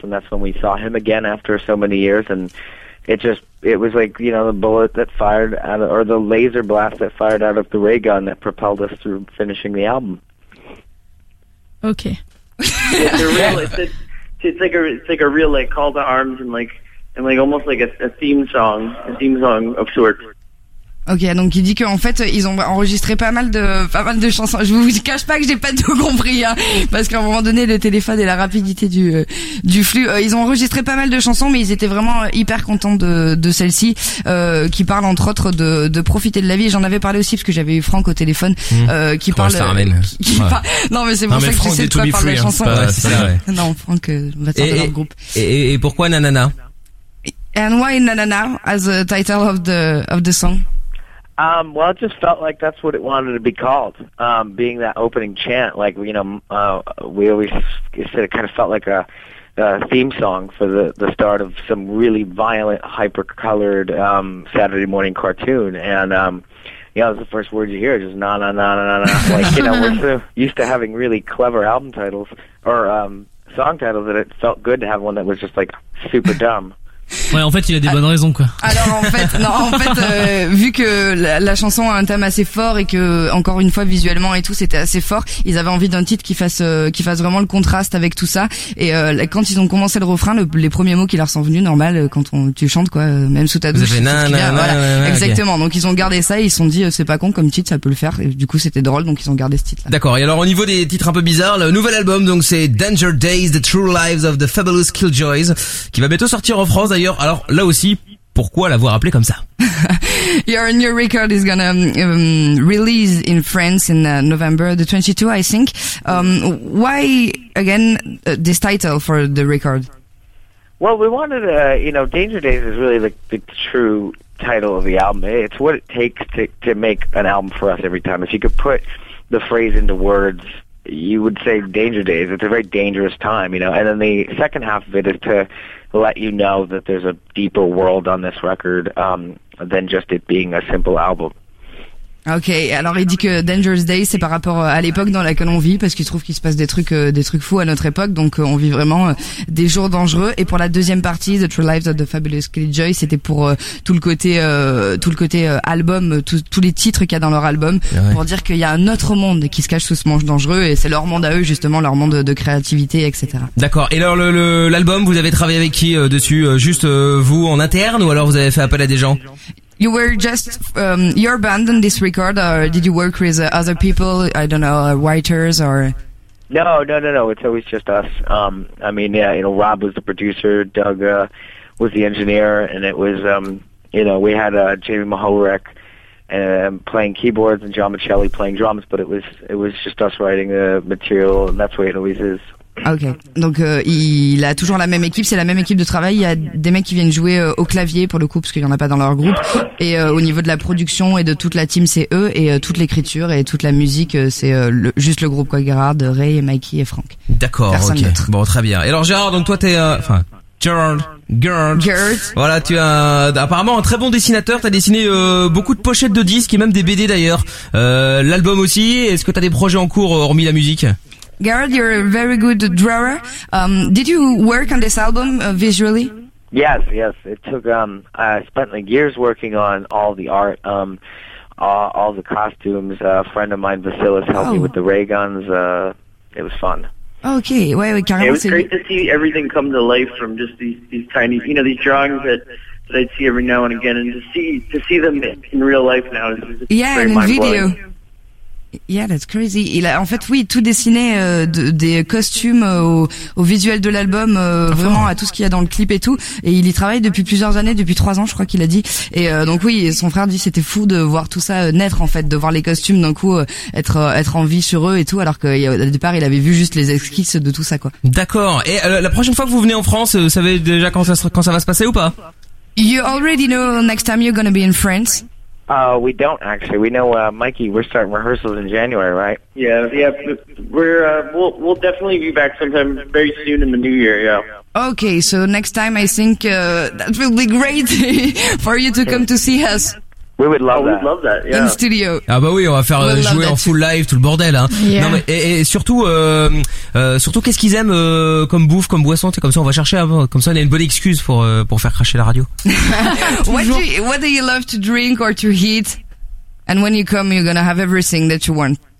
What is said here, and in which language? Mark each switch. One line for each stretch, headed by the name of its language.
English: And that's when we saw him again after so many years. And it was like, you know, the bullet that fired out of, or the laser blast that fired out of the ray gun that propelled us through finishing the album. Okay. It's like a real like call to arms and like almost like a theme song of sorts.
French: Ok, donc il dit qu'en fait ils ont enregistré pas mal de chansons. Je vous cache pas que j'ai pas tout compris, hein, parce qu'à un moment donné le téléphone et la rapidité du flux, ils ont enregistré pas mal de chansons, mais ils étaient vraiment hyper contents de celle-ci qui parle entre autres de profiter de la vie. J'en avais parlé aussi parce que j'avais eu Franck au téléphone qui comment parle. Ça ramène. Non mais c'est pour non, ça que Franck, tu sais de quoi parle la chanson. Non, Franck va sortir de leur groupe. Et pourquoi Nanana?
English: And why Nanana as a title of the song? Well, it just felt like that's what it wanted to be called, being that opening chant. Like, you know, we always said it kind of felt like a theme song for the start of some really violent, hyper-colored Saturday morning cartoon. And, you know, it was the first word you hear, just na-na-na-na-na-na. Like, you know, we're so used to having really clever album titles or song titles that it felt good to have one that was just, like, super dumb.
French: Ouais, en fait, il a des bonnes raisons, quoi. Alors, en fait, vu que la chanson a un thème assez fort et que, encore une fois, visuellement et tout, c'était assez fort, ils avaient envie d'un titre qui fasse vraiment le contraste avec tout ça. Et quand ils ont commencé le refrain, les premiers mots qui leur sont venus, normal, quand tu chantes, quoi, même sous ta douche. Vous avez nanana, voilà. Exactement. Okay. Donc, ils ont gardé ça et ils se sont dit, c'est pas con comme titre, ça peut le faire. Et du coup, c'était drôle, donc ils ont gardé ce titre-là. D'accord. Et alors, au niveau des titres un peu bizarres, le nouvel album, donc, c'est Danger Days, The True Lives of the Fabulous Killjoys, qui va bientôt sortir en France, d'ailleurs. Alors là aussi, pourquoi l'avoir appelé comme ça?
English: Your new record is gonna release in France in November the 22, I think. Why again this title for the record? Well, we wanted, you know, Danger Days is really the true title of the album. It's what it takes to make an album for us every time. If you could put the phrase into words, you would say Danger Days. It's a very dangerous time, you know. And then the second half of it is to let you know that there's a deeper world on this record than just it being a simple album.
French: Ok, alors il dit que Dangerous Day, c'est par rapport à l'époque dans laquelle on vit, parce qu'il trouve qu'il se passe des trucs fous à notre époque, donc on vit vraiment des jours dangereux. Et pour la deuxième partie, The True Lives of the Fabulous Killjoys, c'était pour tout le côté album, tous les titres qu'il y a dans leur album, ouais. Pour dire qu'il y a un autre monde qui se cache sous ce manche dangereux, et c'est leur monde à eux, justement, leur monde de créativité, etc. D'accord, et alors l'album, vous avez travaillé avec qui dessus? Juste vous en interne, ou alors vous avez fait appel à des gens?
English: You were just your band on this record, or did you work with other people? I don't know, writers or. No. It's always just us. I mean, yeah, you know, Rob was the producer, Doug was the engineer, and it was, you know, we had Jamie Mahorek playing keyboards and John Michelli playing drums, but it was just us writing the material, and that's the way it always is.
French: Ok, donc il a toujours la même équipe, c'est la même équipe de travail. Il y a des mecs qui viennent jouer au clavier pour le coup, parce qu'il y en a pas dans leur groupe. Et au niveau de la production et de toute la team, c'est eux. Et toute l'écriture et toute la musique, c'est juste le groupe, quoi. Gérard, Ray, Mikey et Franck. D'accord. Personne
English: okay.
French: D'autre. Bon, très bien. Et alors Gérard, donc toi t'es, enfin Gerard. Voilà, tu es apparemment un très bon dessinateur. T'as dessiné beaucoup de pochettes de disques et même des BD d'ailleurs. L'album aussi. Est-ce que t'as des projets en cours hormis la musique?
English: Gerard, you're a very good drawer. Did you work on this album visually? Yes, yes. It took, I spent like years working on all the art, all the costumes. A friend of mine, Vasilis, helped me with the ray guns. It was fun. Okay, wait, Carlos. It was great to see everything come to life from just these tiny, you know, these drawings that I'd see every now and again, and to see them in real life now is just yeah, very and mind-blowing. Video. Yeah, that's crazy.
French: Il a en fait oui tout dessiné des costumes au visuel de l'album vraiment à tout ce qu'il y a dans le clip et tout. Et il y travaille depuis plusieurs années, depuis 3 ans je crois qu'il a dit. Et donc oui, son frère dit c'était fou de voir tout ça naître en fait, de voir les costumes d'un coup être en vie sur eux et tout, alors qu'au départ il avait vu juste les esquisses de tout ça quoi. D'accord. Et la prochaine fois que vous venez en France, vous savez déjà quand ça va se passer ou pas?
English: You already know next time you're gonna be in France. We don't actually. We know, Mikey. We're starting rehearsals in January, right? Yeah. We'll definitely be back sometime very soon in the new year. Yeah. Okay. So next time, I think that will be great for you to come to see us. We would love that. We'd love that. Yeah. In studio.
French: Ah bah oui, on va faire jouer en full live tout le bordel. Hein.
English: Yeah.
French: Non, mais, et surtout, qu'est-ce qu'ils aiment comme bouffe, comme boisson, comme ça, on va chercher avant. Comme ça, on a une bonne excuse pour faire cracher la radio.
English: What do you love to drink or to eat? And when you come, you're gonna have everything that you want.